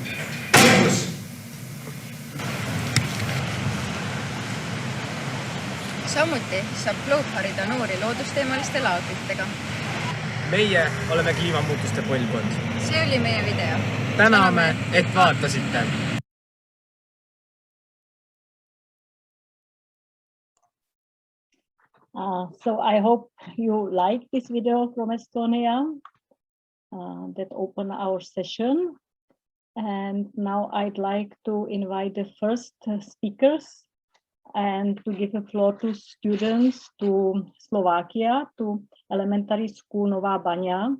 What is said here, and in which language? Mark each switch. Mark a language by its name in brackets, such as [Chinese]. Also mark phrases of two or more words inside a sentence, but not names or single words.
[Estonian] Samuti saab Globe harida noori loodusteemaliste laagritega. Meie oleme kliimamuutuste põlvkond. See oli meie video. Täname, et vaatasite. [English] So I hope you like this video from Estonia that opened our session. And now I'd like to invite the first speakers and to give the floor to students to Slovakia, to elementary school Nová Baňa.